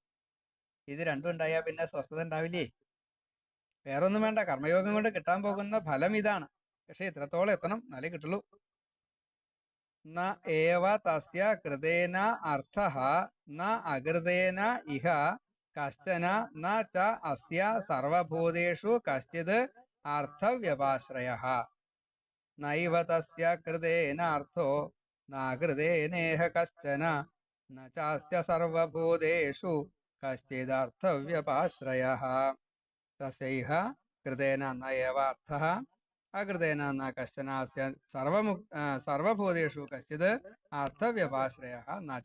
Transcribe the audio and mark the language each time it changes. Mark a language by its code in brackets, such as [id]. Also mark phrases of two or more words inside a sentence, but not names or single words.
[ml] ഇത് രണ്ടും ഉണ്ടായാൽ പിന്നെ സ്വസ്ഥത ഉണ്ടാവില്ലേ? വേറൊന്നും വേണ്ട, കർമ്മയോഗം കൊണ്ട് കിട്ടാൻ പോകുന്ന ഫലം ഇതാണ്. പക്ഷെ ഇത്രത്തോളം എത്തണം, എന്നാലേ കിട്ടുള്ളൂ. [sa] ന ഏവ തസ്യ കൃതേന അർത്ഥഃ ന അകൃതേന ഇഹ കശ്ചന ന ച അസ്യ സർവഭൂതേഷു കശ്ചിത് അർത്ഥവ്യപാശ്രയഃ. നൈവ തസ്യ കൃതേന അർത്ഥോ നാകൃതേനേഹ കശ്ചന ന ചാസ്യ സർവഭൂതേഷു കശ്ചിദർത്ഥവ്യപാശ്രയഃ. തസ്യൈഹ കൃതേന ന ഏവ അർത്ഥഃ അകൃതേന ന കശ്ചന അസ്യ സർവഭൂതേഷു കശ്ചിത് അർത്ഥവ്യപാശ്രയഃ ന ച.